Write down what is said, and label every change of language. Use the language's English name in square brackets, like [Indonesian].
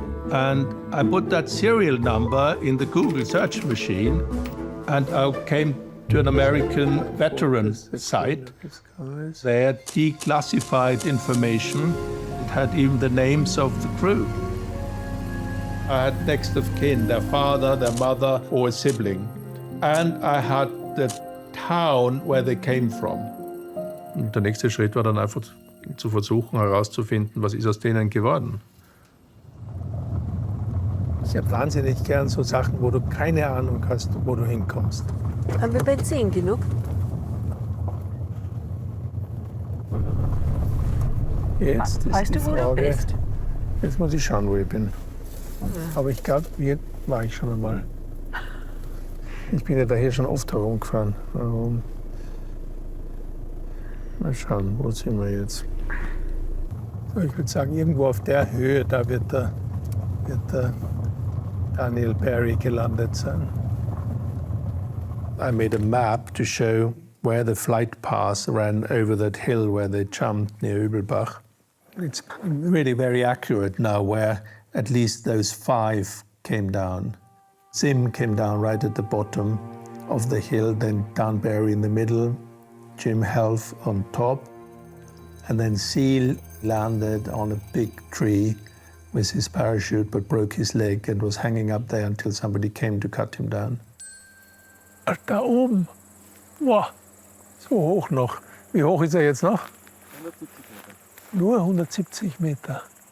[English] And I put that serial number in the Google search machine, and I came to an American veteran site. They had declassified information. It had even the names of the crew. I had next of kin, their father, their mother, or a sibling. And I had the town where they came from. [German] Und der nächste Schritt war dann einfach zu versuchen herauszufinden, was ist aus denen geworden. Ich habe wahnsinnig gern so Sachen, wo du keine Ahnung hast, wo du hinkommst. Haben wir Benzin genug? Jetzt ist Weißt die du, wo du Frage, bist? jetzt muss ich schauen, wo ich bin. Aber ich glaube, hier war ich schon einmal. Ich bin ja da hier schon oft herumgefahren. Warum? Mal schauen, wo sind wir jetzt? So, ich würde sagen, irgendwo auf der Höhe, da wird der Daniel Perry gelandet sein. [English] I made a map to show where the flight path ran over that hill where they jumped near Übelbach. It's really very accurate now where at least those 5 came down. Sim came down right at the bottom of the hill, then Dan Barry in the middle, Jim Helf on top, and then Seal landed on a big tree with his parachute but broke his leg and was hanging up there until somebody came to cut him down. [German] Da oben. Wow, so hoch noch. Wie hoch ist er jetzt noch? 170 Meter. Nur 170 Meter.